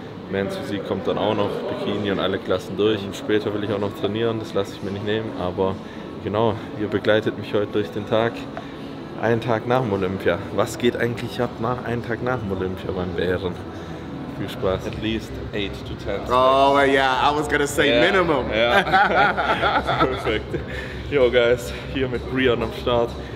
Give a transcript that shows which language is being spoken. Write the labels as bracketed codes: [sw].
[de] Men's Physik kommt dann auch noch, Bikini und alle Klassen durch. Und später will ich auch noch trainieren, das lasse ich mir nicht nehmen. Aber genau, ihr begleitet mich heute durch den Tag. Einen Tag nach dem Olympia. Was geht eigentlich ab nach einen Tag nach dem Olympia beim Bären? Viel Spaß. [en] At least 8 to 10. Oh yeah, I was gonna say minimum. Yeah. Perfect. Yo guys, [de] hier mit Brian am Start.